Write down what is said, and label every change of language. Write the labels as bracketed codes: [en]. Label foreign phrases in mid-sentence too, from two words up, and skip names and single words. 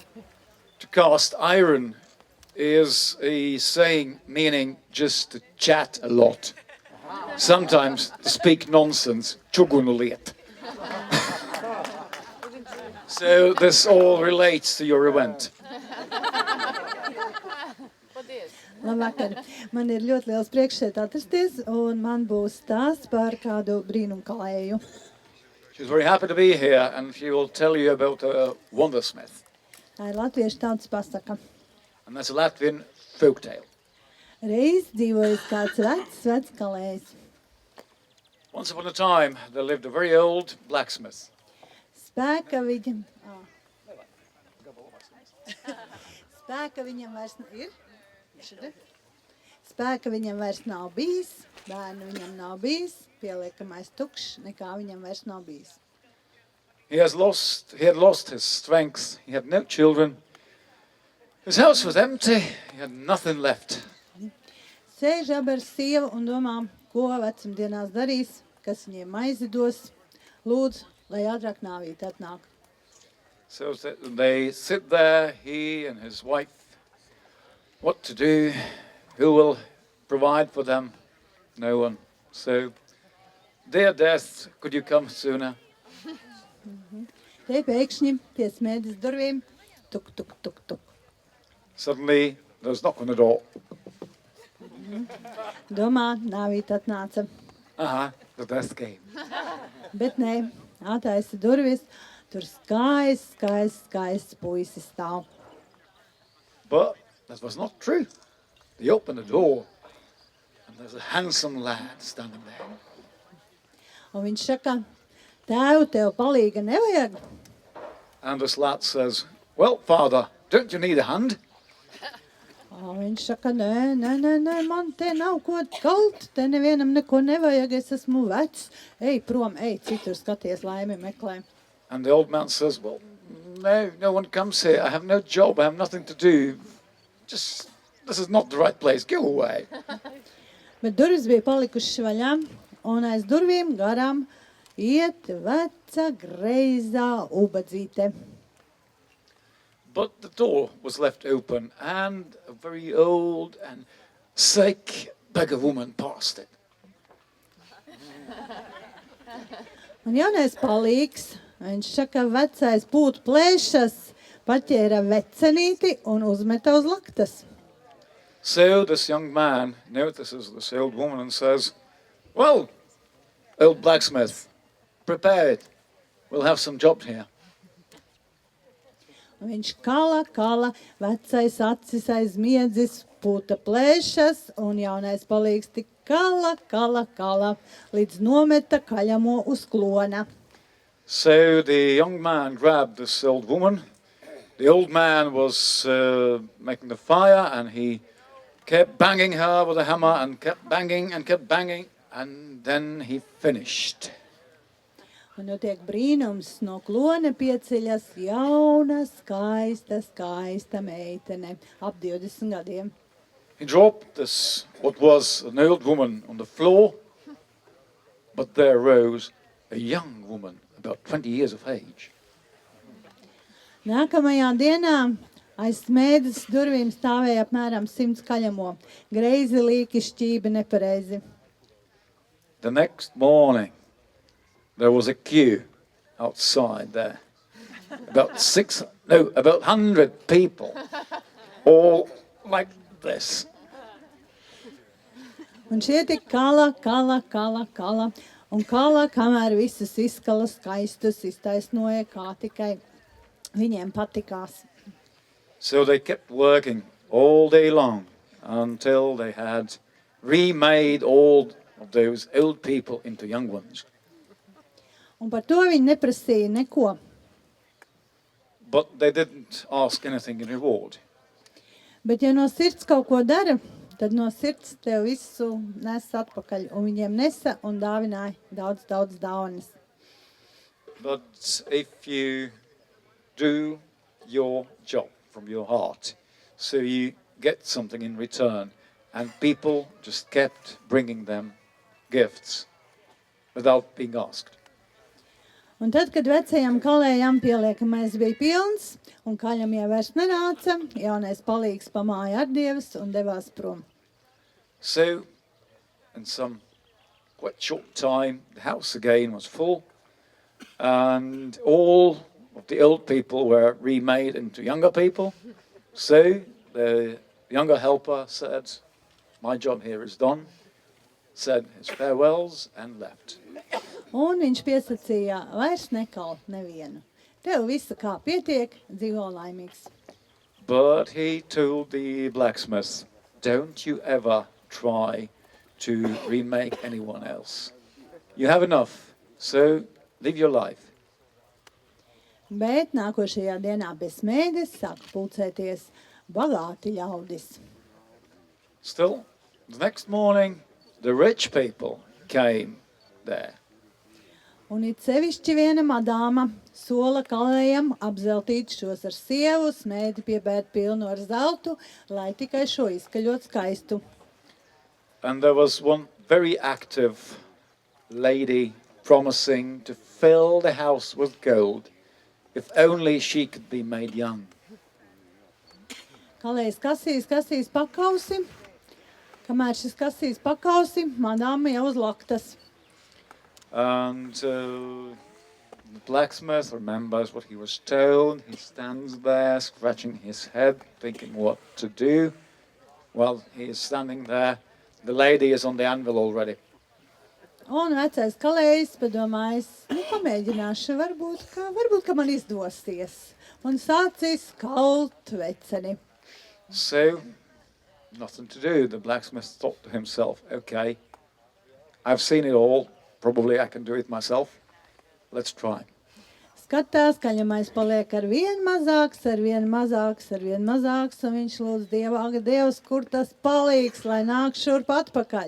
[en] To cast iron is a saying meaning just to chat a lot. Sometimes to speak nonsense, chugunuliet. So this all relates to your event. [lv] Labvakar. Man ir ļoti liels prieks šeit atrasties, un man būs stāsts par kādu brīnumkalēju. [en] She's very happy to be here, and she will tell you about a wondersmith. [lv] Tā ir latviešu tautas pasaka. [en] And that's a Latvian folk tale. [lv] Reiz dzīvojas kāds vecs kalējs. [en] Once upon a time, there lived a very old blacksmith. [lv] Spēka viņam vairs ir. Spēka viņam vairs nav bijis, bērnu viņam nav bijis, pieliekamais tukšs, nekā viņam vairs nav bijis. [en] He had lost his strength, he had no children, his house was empty, he had nothing left. [lv] Sēž abi ar sievu un domā, ko vecumdienās darīs, kas viņiem maizi dos, lūdz, lai ātrāk nāvīt atnāk. [en] So they sit there, he and his wife, what to do, who will provide for them? No one. So, dear death, could you come sooner? [lv] Te pēkšņi pie smēdes durvīm, tuk, tuk, tuk, tuk. [en] Suddenly, there was a knock on the door. [lv] Domā, nāvīt atnāca. [en] The death came. [lv] Bet nē, attaisa durvis, tur skaists puisis stāv. [en] But that was not true. They opened the door, and there's a handsome lad standing there. [lv] Un viņš saka, tēvu, tev palīga nevajag? [en] And this lad says, well, father, don't you need a hand? [lv] Un viņš saka, nē, man te nav ko kalt, te nevienam neko nevajag, es esmu vecs. Ej prom, ej citur skaties, laimi meklē. [en] And the old man says, well, no one comes here. I have no job. I have nothing to do. This is not the right place. Go away. [lv] Bet durvis bija palikušas vaļā, un aiz durvīm garām iet veca greizā ubadzīte. [en] But the door was left open, and a very old and sick beggar woman passed it. [lv] Un jaunais palīgs Viņš saka, vecais pūt plēšas, paķēra vecenīti un uzmeta uz laktas. [en] So this young man notices this old woman and says, well, old blacksmith, prepare it. We'll have some jobs here. [lv] Un viņš kala, vecais acis aizmiedzis, pūta plēšas, un jaunais palīgs tik kala, līdz nometa kaļamo uz klona. [en] So the young man grabbed this old woman. The old man was making the fire, and he kept banging her with a hammer and kept banging, and then he finished. [lv] Un notiek brīnums, no klona pieceļas jauna, skaista meitene, ap 20 gadiem. [en] He dropped this, what was an old woman, on the floor, but there rose a young woman, about 20 years of age. [lv] Nākamajā dienā aiz smēdes durvīm stāvēja apmēram 100 kaļamo. Greizi līki šķībi nepareizi. [en] The next morning, there was a queue outside there. About 100 people, all like this. [lv] Un šie tik kala, un kala, kamēr visus izskalas skaistus iztaisnoja, kā tikai viņiem patikās. [en] So they kept working all day long until they had remade all of those old people into young ones. [lv] Un par to viņi neprasīja neko. [en] But they didn't ask anything in reward. [lv] Bet ja no sirds kaut ko dara, tad no sirds tev visu nes atpakaļ. Un viņiem nesa un dāvināja daudz dāvanas. [en] But if you do your job from your heart, so you get something in return, and people just kept bringing them gifts without being asked. [lv] Un tad, kad vecajam kalējam pieliekamais bija pilns, un kaļamie vairs nenāca, jaunais palīgs pamāja ar dievas un devās prom. [en] So, in some quite short time, the house again was full, and all of the old people were remade into younger people. So, the younger helper said, my job here is done, said his farewells and left. [lv] Un viņš piesacīja, vairs nekalt nevienu. Tev visa kā pietiek, dzīvo laimīgs. [en] But he told the blacksmith, don't you ever try to remake anyone else. You have enough, so live your life. [lv] Bet nākošajā dienā bez smēdes sāk pulcēties bagāti ļaudis. [en] Still, the next morning, the rich people came there. [lv] Un it sevišķi viena madāma sola kalējam apzeltīt šos ar sievu, smēdi piebērt pilnu ar zeltu, lai tikai šo izskaļot skaistu. [en] And there was one very active lady promising to fill the house with gold if only she could be made young. [lv] Kalējs kasīs pakausi, kamēr šis kasīs pakausi, madāma jau uz laktas. [en] And the blacksmith remembers what he was told. He stands there, scratching his head, thinking what to do. While he is standing there, the lady is on the anvil already. [lv] Un vecais kalējs padomājis, pamēģināšu, varbūt, ka man izdosies. Un sācis kalt veceni. [en] So, nothing to do. The blacksmith thought to himself, okay, I've seen it all. Probably I can do it myself. Let's try. [lv] Skatās, kaļamais paliek ar vien mazāks, un viņš lūdz Dievs, kur tas palīgs, lai nāk šurp atpakaļ.